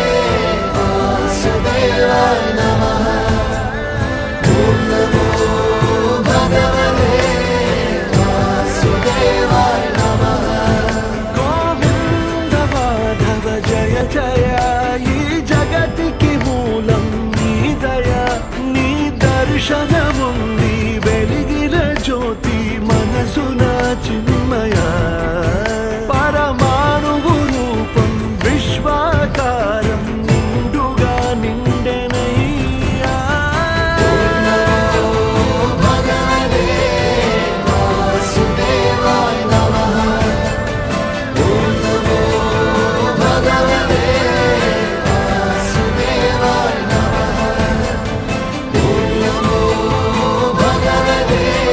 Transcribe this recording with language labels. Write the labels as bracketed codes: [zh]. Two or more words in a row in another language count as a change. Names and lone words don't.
[sa] వాసుదేవాయ నమః ఓం నమో భగవతే వాసుదేవాయ నమః గోవింద మాధవ జయ జయ [te] ఈ జగతికి మూలం నీ దయ నీ దర్శనముంది వెలిగిన జ్యోతి మనసున చిన్మయ పరమాణువు రూపం విశ్వాకారం నిండుగా నిండెనయ్యా [sa] భగవతే వాసుదేవాయ నమః ఓం నమో భగవతే వాసుదేవాయ నమః ఓం నమో భగవతే